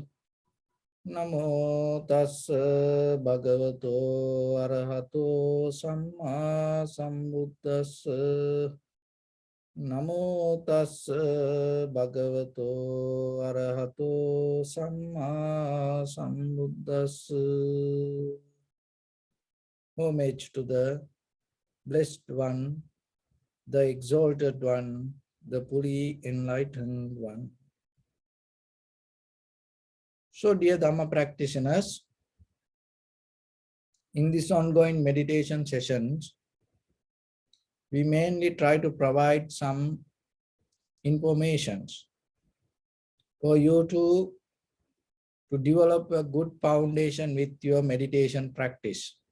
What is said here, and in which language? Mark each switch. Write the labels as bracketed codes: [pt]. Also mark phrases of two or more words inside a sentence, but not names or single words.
[pi] Namo tassa bhagavato arahato samma sambuddhassa. Namo tassa bhagavato arahato samma sambuddhassa. [en] Homage to the Blessed One, the Exalted One, the fully enlightened One. So, dear Dharma practitioners, in this ongoing meditation sessions, we mainly try to provide some informations for you to develop a good foundation with your meditation practice.